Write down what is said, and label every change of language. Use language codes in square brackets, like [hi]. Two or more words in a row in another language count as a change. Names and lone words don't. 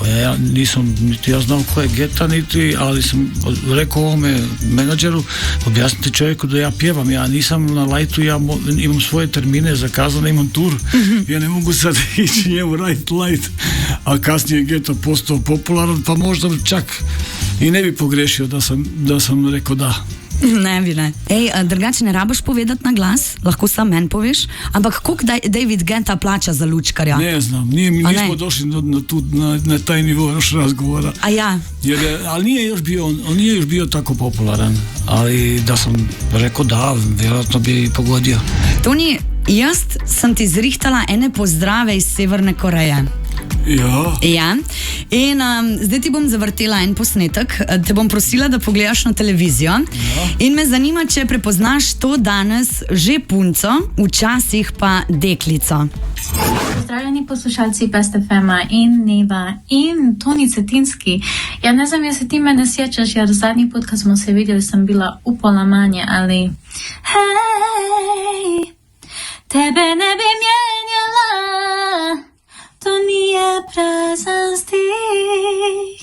[hr] Ja nisam, niti ja znam ko je Geta, niti, ali sam rekao ovome menadžeru, objasnite čovjeku da ja pjevam, ja nisam na lightu, ja imam svoje termine zakazane, imam tur, ja ne mogu sad ići njemu raditi light, a kasnije Geta postao popularan, pa možda čak i ne bi pogrešio da sam rekao da. Ne bi, ne. [sl] Drugače ne rabiš povedati na glas, lahko sam meni poveš, ampak koliko David Guetta plača za lučkarja? [hr] Ne znam, nismo došli na taj nivo još razgovora. [sl] A ja? [hr] Ali on nije još bio tako popularan, ali da sam rekao da, vjerojatno bi pogodio. [sl] Toni, jaz sem ti zrihtala ene pozdrave iz Severne Koreje. Ja. In zdaj ti bom zavrtela en posnetek, te bom prosila, da pogledaš na televizijo. Ja. In me zanima, če prepoznaš to danes že punco, včasih pa deklico. Pozdravljeni poslušalci Best FM-a in Neva in Toni Cetinski. [hr] Ja ne znam, jesi ti mene sjećaš, jer zadnji put kad smo se vidjeli sam bila upola manje, ali hej, tebe ne bi mijenjala, to nije prazan stih.